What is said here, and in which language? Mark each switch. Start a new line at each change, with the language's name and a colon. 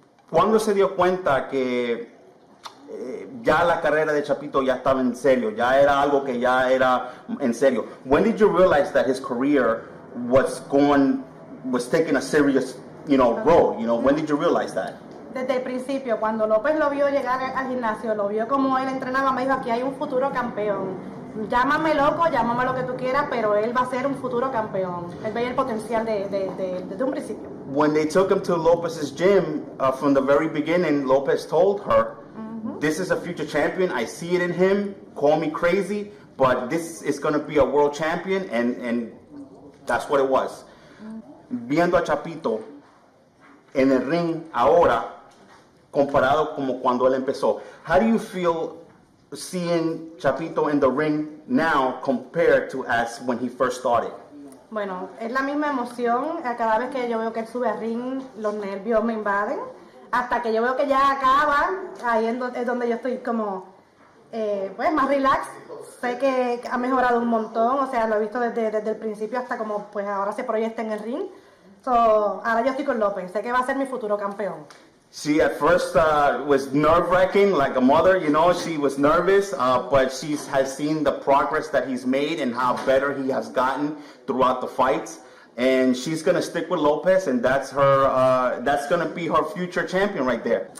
Spanish: ¿Cuándo se dio cuenta que ya la carrera de Chapito ya estaba en serio, ya era algo que ya era en serio?
English: When did you realize that his career was taking a serious, road? When did you realize that?
Spanish: Desde el principio, cuando López lo vio llegar al gimnasio, lo vio como él entrenaba, me dijo, aquí hay un futuro campeón. Llámame loco, llámame lo que tú quieras, pero él va a ser un futuro campeón. Él veía el potencial desde un principio.
English: When they took him to Lopez's gym, from the very beginning, Lopez told her, this is a future champion, I see it in him, call me crazy, but this is going to be a world champion, and that's what it was.
Spanish: Viendo a Chapito en el ring ahora, comparado como cuando él empezó.
English: How do you feel seeing Chapito in the ring now compared to as when he first started?
Spanish: Bueno, es la misma emoción. Cada vez que yo veo que él sube al ring, los nervios me invaden. Hasta que yo veo que ya acaba, ahí es donde yo estoy como más relax. Sé que ha mejorado un montón, o sea, lo he visto desde el principio hasta como pues ahora se proyecta en el ring. So, ahora yo estoy con López, sé que va a ser mi futuro campeón.
English: She at first was nerve-wracking, like a mother, you know, she was nervous, but she has seen the progress that he's made and how better he has gotten throughout the fights. And she's going to stick with Lopez, and that's her. That's going to be her future champion right there.